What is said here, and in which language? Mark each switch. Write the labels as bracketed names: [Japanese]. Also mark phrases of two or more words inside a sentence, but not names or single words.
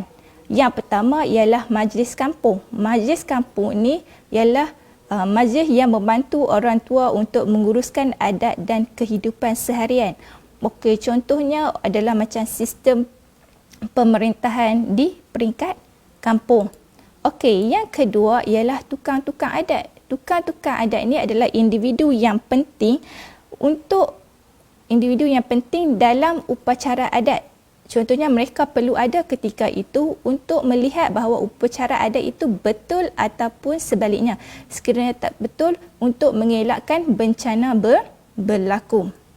[Malay] Yang pertama ialah majlis kampung. Majlis kampung ini ialah majlis yang membantu orang tua untuk menguruskan adat dan kehidupan seharian. Okey, contohnya adalah macam sistem pemerintahan di peringkat kampung. Okey, yang kedua ialah tukang-tukang adat. Tukang-tukang adat ini adalah individu yang penting dalam upacara adat. Contohnya mereka perlu ada ketika itu untuk melihat bahawa upacara adat itu betul ataupun sebaliknya. Sekiranya tak betul untuk mengelakkan bencana berlaku.